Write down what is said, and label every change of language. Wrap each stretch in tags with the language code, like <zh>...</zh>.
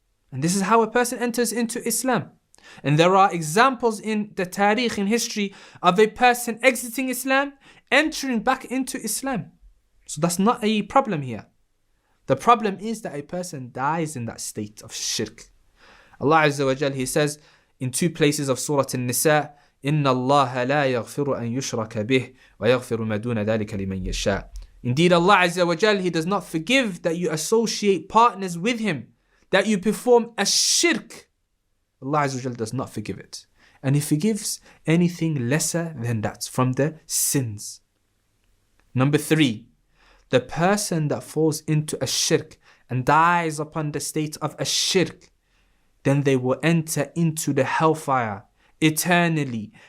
<en>And this is how a person enters into Islam. And there are examples in the tariq, in history, of a person exiting Islam, entering back into Islam. So that's not a problem here. The problem is that a person dies in that state of shirk. Allah Azza wa Jal, He says in two places of Surah An-Nisa,</en> <ar>إِنَّ اللَّهَ لَا يَغْفِرُ أَن يُشْرَكَ بِهِ وَيَغْفِرُ مَا دُونَ ذَلِكَ لِمَن يَشَاءُ.</ar> <en>Indeed, Allah Azza wa Jal, He does not forgive that you associate partners with Him, that you perform a shirk. Allah Azza wa Jal does not forgive it. And He forgives anything lesser than that from the sins. Number three, the person that falls into a shirk and dies upon the state of a shirk, then they will enter into the hellfire eternally.</en>